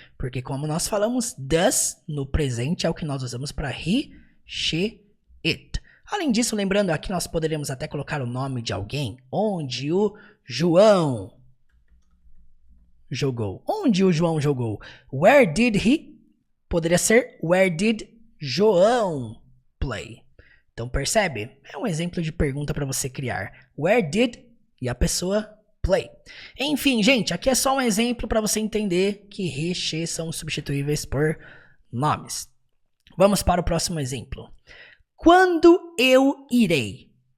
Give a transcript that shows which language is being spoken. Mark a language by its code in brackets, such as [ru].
[pt] Porque como nós falamos, does no presente é o que nós usamos para he, she, it. Além disso, lembrando aqui, nós poderíamos até colocar o nome de alguém, onde o João jogou. Onde o João jogou? [en] Where did he? [pt] Poderia ser [en] where did João play? [pt] Então percebe? É um exemplo de pergunta para você criar. Where did e a pessoa play. Enfim, gente, aqui é só um exemplo para você entender que he, she são substituíveis por nomes. Vamos para o próximo exemplo. Quando eu irei?